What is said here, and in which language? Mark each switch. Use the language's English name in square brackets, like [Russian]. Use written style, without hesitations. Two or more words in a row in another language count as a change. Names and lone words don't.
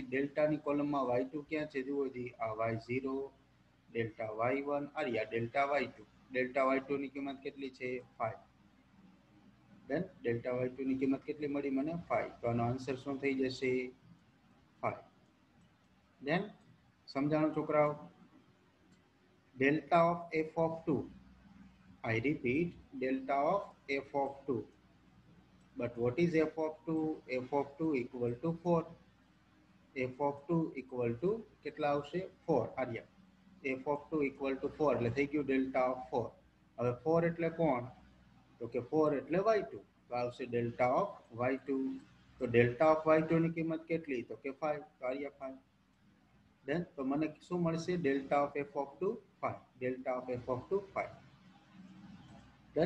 [Gujarati] ડેલ્ટાની કોલમમાં y2 ક્યાં છે? જુઓ જી, આ y0, ડેલ્ટા y1, આ ડેલ્ટા y2. ડેલ્ટા y2 ની કિંમત કેટલી છે? 5. દેન ડેલ્ટા y2 ની કિંમત કેટલી મળી મને? 5. તો આનો આન્સર શું થઈ જશે? 5. દેન સમજાણું છોકરાઓ? [English] delta of f of 2. I repeat, delta of f of 2. But what is f of 2? f of 2 equal to 4. f of 2 equal to [Gujarati] કેટલા આવશે? [English] 4. [Gujarati] આર્યા [English] f of 2 equal to 4 [Gujarati] એટલે થઈ ગયું [English] delta of 4. [Gujarati] હવે 4 એટલે કોણ? તો કે 4 એટલે y2. તો આવશે [English] delta of y2. [Gujarati] તો [English] delta of y2 [Gujarati] ની કિંમત કેટલી? તો કે 5. તો આર્યા 5. દેન તો મને શું મળશે? [English] delta of f of 2 [Gujarati] 5. [English] delta of f of 2 5. done.